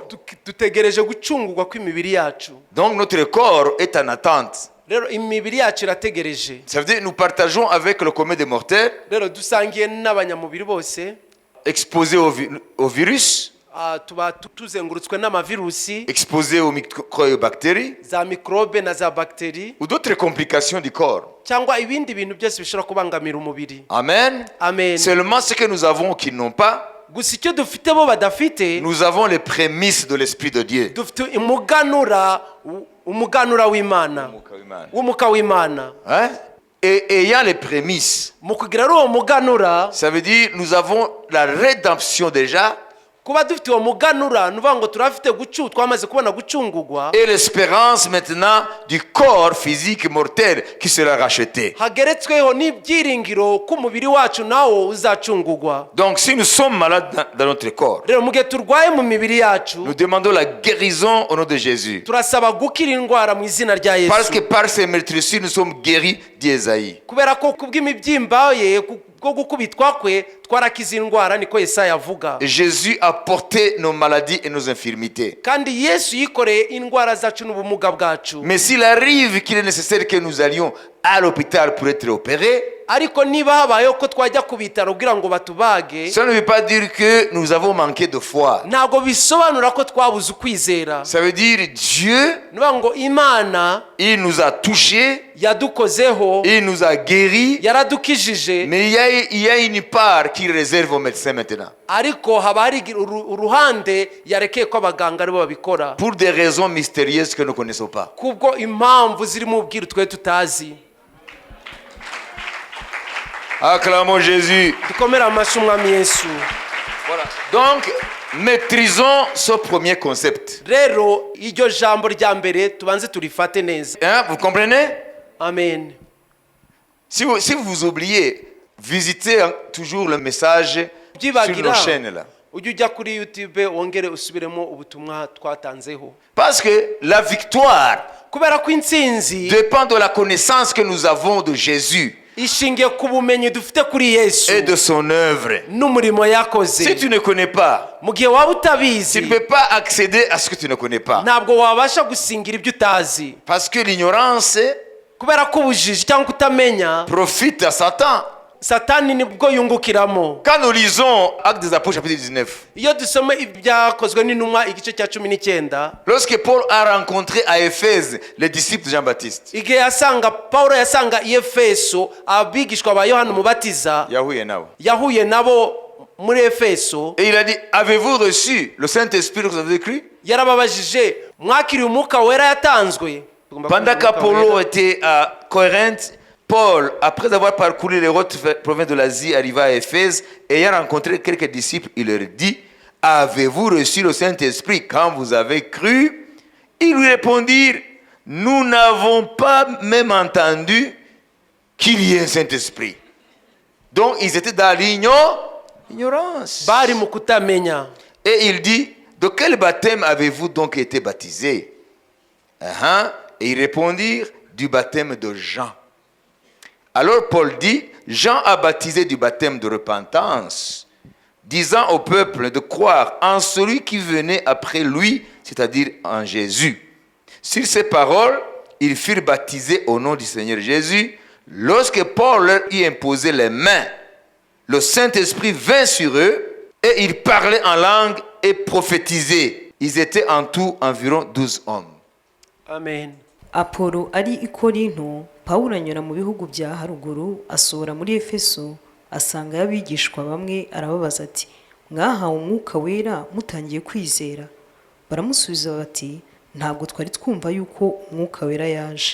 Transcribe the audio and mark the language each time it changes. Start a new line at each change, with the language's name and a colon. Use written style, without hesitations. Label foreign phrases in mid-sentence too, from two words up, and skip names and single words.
Kinyarwanda: Dutegereje gucungurwa kw'imibiri yacu.
French: Donc notre corps est en attente.
Kinyarwanda: Rero imibiri yacu irategereje.
French: Ça veut dire nous partageons avec le commun des mortels.
Kinyarwanda: Rero dusangiye n'abanyamubiri bose.
French: Exposés au virus.
Kinyarwanda: Tuba tuzengurutswe n'amavirusi.
French: Exposés aux microbactéries.
Kinyarwanda: Za microbe na za bactéries.
French: Ou d'autres complications du corps.
Kinyarwanda: Cyangwa ibindi bintu byose bishobora kubangamira umubiri. Amen. Amen.
French: Seulement ce que nous avons qu'ils n'ont pas.
Kinyarwanda: Gusa icyo dufite bo badafite.
French: Nous avons les prémices de l'esprit de Dieu.
Kinyarwanda: Dufite umuganura w'Imana. W'umuka w'Imana.
French: Hein? Et ayant les prémices.
Kinyarwanda: Mu kugira uwo muganura.
French: Ça veut dire nous avons la rédemption déjà.
Kinyarwanda: Kuba dufite uwo muganura nuvuga ngo turafite twamaze kubona gucungurwa.
French: Et l'espérance maintenant du corps physique mortel qui sera racheté.
Kinyarwanda: Hageretsweho n'ibyiringiro ko umubiri wacu nawo uzacungurwa.
French: Donc si nous sommes malades dans notre corps,
Kinyarwanda: rero mu gihe turwaye mu mibiri yacu,
French: nous demandons la guérison au nom de Jésus.
Kinyarwanda: Turasaba gukira indwara mu izina rya Yesu.
French: Parce que par ces meurtrissures nous sommes guéris d'Ésaïe.
Kinyarwanda: Kubera ko kubw'imibyimba ye ko gukubitwa kwe twarakiza indwara niko Yesaya avuga.
French: Jésus a porté nos maladies et nos infirmités.
Kinyarwanda: Kandi Yesu yikoreye indwara zacu n'ubumuga bwacu.
French: Mais s'il arrive qu'il est nécessaire que nous allions à l'hôpital pour être opérés,
Kinyarwanda: ariko niba habayeho ko twajya ku bitaro kugira ngo batubage,
French: ça ne veut pas dire que nous avons manqué de foi.
Kinyarwanda: Ntabwo bisobanura ko twabuze ukwizera.
French: Ça veut dire Dieu,
Kinyarwanda: ngo Imana,
French: il nous a touchés,
Kinyarwanda: yadukozeho,
French: il nous a guéris,
Kinyarwanda: yaradukijije.
French: mais il y a une part qu'il réserve aux médecins maintenant.
Kinyarwanda: Ariko haba hari uruhande yarekeye ko abaganga aribo babikora.
French: Pour des raisons mystérieuses que nous ne connaissons pas.
Kinyarwanda: Kubwo impamvu ziri mu bwiru twe tutazi.
French: Acclamons Jésus. Voilà. Donc, maîtrisons ce premier concept.
Kinyarwanda: Rero iryo jambo rya mbere tubanze turifate neza.
French: Vous comprenez? Amen. Si vous oubliez, visitez toujours le message sur nos chaînes là.
Kinyarwanda: Ujya kuri YouTube wongere usubiremo ubutumwa twatanzeho.
French: Parce que la victoire
Kinyarwanda: kubera ko intsinzi
French: dépend de la connaissance que nous avons de Jésus.
Kinyarwanda: Ishingiye ku bumenyi dufite kuri Yesu
French: et de son œuvre.
Kinyarwanda: N'umurimo yakoze.
French: Si tu ne connais pas,
Kinyarwanda: mu gihe waba utabizi,
French: tu ne peux pas accéder à ce que tu ne connais pas.
Kinyarwanda: Ntabwo wabasha gusingira ibyo utazi.
French: Parce que l'ignorance
Kinyarwanda: kubera ko ubujiji cyangwa kutamenya
French: profite à Satan.
Kinyarwanda: Satani nibwo yungukiramo.
French: Quand nous lisons Actes des Apôtres chapitre 19,
Kinyarwanda: iyo dusoma ibyakozwe n'intumwa igice cya 19,
French: lorsque Paul a rencontré à Éphèse les disciples de Jean-Baptiste,
Kinyarwanda: igihe Paulo yasanga i Efeso abigishwa ba Yohana Umubatiza, yahuye nabo muri Efeso,
French: et il a dit, avez-vous reçu le Saint-Esprit que vous avez cru?
Kinyarwanda: Yarababajije, mwakiriye umwuka wera yatanzwe?
French: Pendant qu'Apollo était à Corinthe, Paul, après avoir parcouru les hautes provinces de l'Asie, arriva à Éphèse, et ayant rencontré quelques disciples, il leur dit, avez-vous reçu le Saint-Esprit quand vous avez cru? Ils lui répondirent, nous n'avons pas même entendu qu'il y ait un Saint-Esprit. Donc ils étaient dans l'ignorance.
Kinyarwanda: bari mu kutamenya.
French: Et il dit, de quel baptême avez-vous donc été baptisés? Et ils répondirent, du baptême de Jean. Alors Paul dit, Jean a baptisé du baptême de repentance, disant au peuple de croire en celui qui venait après lui, c'est-à-dire en Jésus. Sur ces paroles, ils furent baptisés au nom du Seigneur Jésus. Lorsque Paul leur y imposait les mains, le Saint-Esprit vint sur eux et ils parlaient en langue et prophétisaient. Ils étaient en tout environ 12 hommes. Amen.
Kinyarwanda: Apolo ari i Korinto, Pawulo anyura mu bihugu bya haruguru, asohora muri Efeso, asanga y'abigishwa bamwe, arababaza ati, mwahawe umwuka wera mutangiye kwizera? Baramusubiza bati, ntabwo twari twumva yuko umwuka wera yaje.